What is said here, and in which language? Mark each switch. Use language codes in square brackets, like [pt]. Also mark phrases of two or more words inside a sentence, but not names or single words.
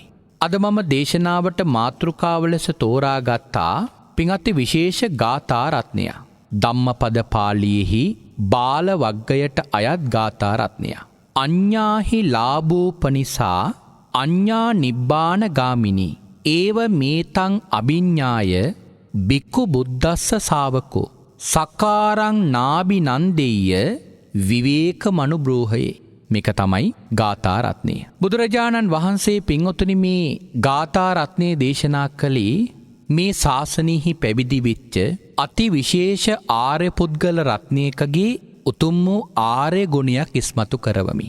[si] අද මම දේශනාවට මාතෘකාව ලෙස තෝරාගත්තා පින්වත්නි විශේෂ ගාථා රත්නය. ධම්මපද පාළියේහි බාල වග්ගයට අයත් ගාථා රත්නය. [pi] අඤ්ඤාහි ලාභෝපනිසා අඤ්ඤා නිබ්බාන ගාමිනී ඒව මේතං අභිඤ්ඤාය බික්ඛු බුද්දස්ස ශාවකෝ සකාරං නාබි නන්දෙය්‍ය විවේක මනුබ්‍රෝහයේ. [si] මේක තමයි ගාථා රත්නය. බුදුරජාණන් වහන්සේ පින්වතුනි මේ ගාථා රත්නය දේශනා කළේ මේ ශාසනයෙහි පැවිදි වෙච්ච අති විශේෂ ආර්ය පුද්ගල රත්නයකගේ උතුම් වූ ආර්ය ගුණයක් ඉස්මතු කරවමි.